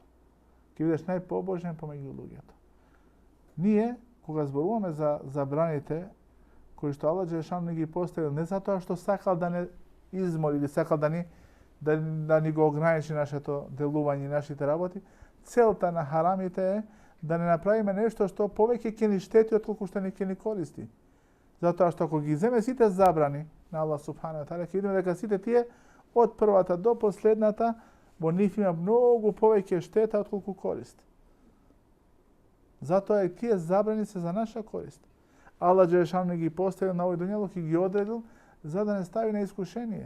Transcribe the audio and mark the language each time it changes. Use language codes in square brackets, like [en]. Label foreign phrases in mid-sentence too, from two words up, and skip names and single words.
[mk] Ќе бидеш најпобожен помеѓу луѓето. Ние, кога зборуваме за забраните кои што Аллах џелешану ни ги поставил, не затоа што сакал да не измоли или сакал да ни го ограничи нашето делување и нашите работи, целта на харамите е да не направиме нешто што повеќе ќе ни штети отколку што ќе ни користи. Затоа што ако ги земе сите забрани на Аллах [ar] سبحانه وتعالى, [mk] ќе видиме дека сите тие од првата до последната во нив има многу повеќе штета отколку корист. Затоа и тие забрани се за наша корист. Аллах џелешану ги поставил на овој дуњалук и ги одредил за да не стави на искушение.